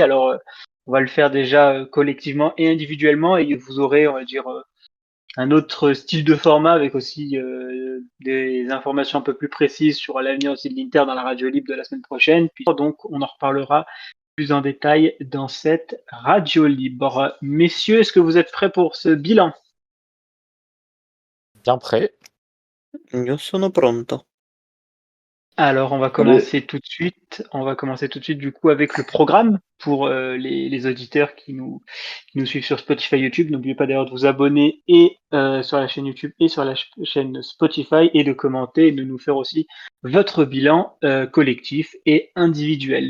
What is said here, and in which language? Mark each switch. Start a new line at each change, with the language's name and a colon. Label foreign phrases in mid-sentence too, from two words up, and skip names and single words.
French: Alors, on va le faire déjà collectivement et individuellement, et vous aurez, on va dire, un autre style de format avec aussi des informations un peu plus précises sur l'avenir aussi de l'Inter dans la radio libre de la semaine prochaine. Puis donc, on en reparlera plus en détail dans cette radio libre. Messieurs, est-ce que vous êtes prêts pour ce bilan? Bien prêt.
Italian: Io sono pronto.
French: Alors, on va Allez. commencer tout de suite. On va commencer tout de suite du coup avec le programme pour les auditeurs qui nous suivent sur Spotify, YouTube. N'oubliez pas d'ailleurs de vous abonner et sur la chaîne YouTube et sur la chaîne Spotify et de commenter et de nous faire aussi votre bilan collectif et individuel.